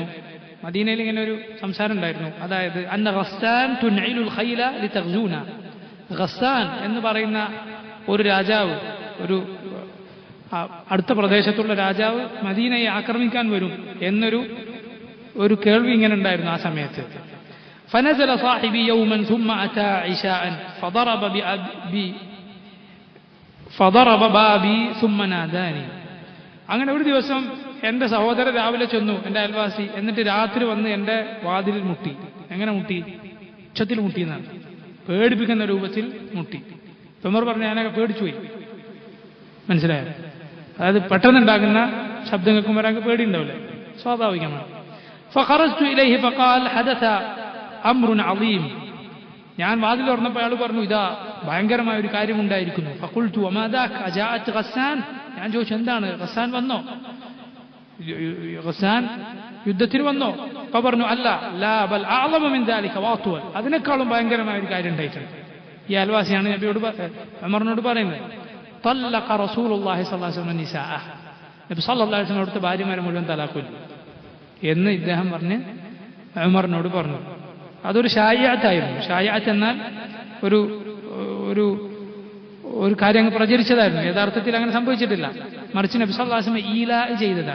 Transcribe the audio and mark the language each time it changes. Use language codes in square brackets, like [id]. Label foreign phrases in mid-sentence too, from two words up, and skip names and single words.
[ml] മദീനയിൽ ഇങ്ങനെ ഒരു സംസാരം ഉണ്ടായിരുന്നു. അതായത് [ar] أن غسان تنعل الخيل لتغزونا, [ml] ഗസ്സാൻ എന്ന് പറയുന്ന ഒരു രാജാവ്, ഒരു അടുത്ത പ്രദേശത്തുള്ള രാജാവ് മദീനയെ ആക്രമിക്കാൻ വരും എന്നൊരു കേൾവി ഇങ്ങനെ ഉണ്ടായിരുന്നു ആ സമയത്ത്. [ar] فنزل صاحبي يوما ثم أتى عشاء فضرب بابي ثم ناداني. [ml] അങ്ങനെ ഒരു ദിവസം എൻ്റെ സഹോദരൻ രാവിലെ ചെന്നു, എൻ്റെ അയൽവാസി, എന്നിട്ട് രാത്രി വന്ന് എൻ്റെ വാതിലിൽ മുട്ടി. എങ്ങനെ മുട്ടി? ഉച്ചത്തിൽ മുട്ടിയെന്നാണ്, പേടിപ്പിക്കുന്ന രൂപത്തിൽ മുട്ടി. ഉമർ പറഞ്ഞു, ഞാനൊക്കെ പേടിച്ചുപോയി. മനസ്സിലായോ? അതായത് പെട്ടെന്നുണ്ടാകുന്ന ശബ്ദം കേൾക്കുമ്പോൾ ഒരാൾക്ക് പേടിയുണ്ടാവില്ല, സ്വാഭാവികമാണ്. [ar] فخرجت إليه فقال حدث أمر عظيم. [ml] ഞാൻ വാതിൽ തുറന്നപ്പോൾ അയാൾ പറഞ്ഞു, ഇതാ ഭയങ്കരമായ ഒരു കാര്യമുണ്ടായിരിക്കുന്നു. [ar] فقلت وما ذاك أجاءت غسان. [ml] ഞാൻ ചോദിച്ചു, എന്താണ്? ഗസ്സാൻ വന്നോ? ഗസ്സാൻ യുദ്ധത്തിന് വന്നോ? അപ്പൊ പറഞ്ഞു, അല്ല, [ar] لا بل أعظم من ذلك وأطول, [ml] അതിനേക്കാളും ഭയങ്കരമായ ഒരു കാര്യം ഉണ്ടായിട്ടുണ്ട്. ഈ അയൽവാസിയാണ് നബിയോട് ഉമറിനോട് പറയുന്നത്. [ar] طلق رسول الله صلى الله عليه وسلم النساء. [ml] നബി [ar] صلى الله عليه وسلم [ml] അവിടുത്തെ ഭാര്യമാരെ മുഴുവൻ തലാഖ് എന്ന് ഇദ്ദേഹം പറഞ്ഞ് ഉമറിനോട് പറഞ്ഞു. അതൊരു ഷായിഅത്തായിരുന്നു. ഷായിഅത്ത് എന്നാൽ ഒരു കാര്യം അങ്ങ് പ്രചരിച്ചതായിരുന്നു. യഥാർത്ഥത്തിൽ അങ്ങനെ സംഭവിച്ചിട്ടില്ല. മറിച്ച് നബി [ar] صلى الله عليه وسلم [ml] ഈല ചെയ്തതാണ്.